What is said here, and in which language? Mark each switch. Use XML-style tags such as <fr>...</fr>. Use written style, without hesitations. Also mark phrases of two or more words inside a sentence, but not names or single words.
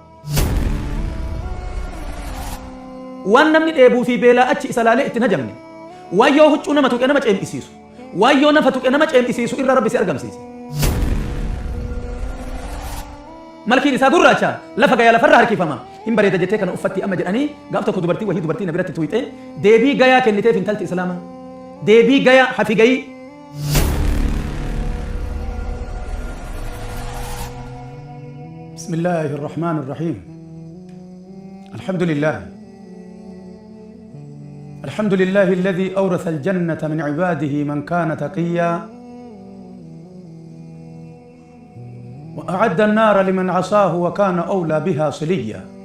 <om>waan namni dheebuu fi beelaa achi isa laalee itti najamne waan yoo huccuu nama tuqe nama ceem'isiisu waan yoo nafa tuqe nama ceem'isiisu irra rabbi si argamsiise. malkiin isaa gurraacha lafa gayaa lafarraa harkifama hin bareeda jettee kana uffatti amma jedhanii gaaf tokko dubartii wahii dubartii na biratti tuyxe deebii gayaa kenniteef intalti islaama deebii gayaa hafigayii.</om> <ar>بسم الله الرحمن الرحيم. الحمد لله الحمد لله الذي أورث الجنة من عباده من كان تقيا وأعد النار لمن عصاه وكان أولى بها صليا.</ar>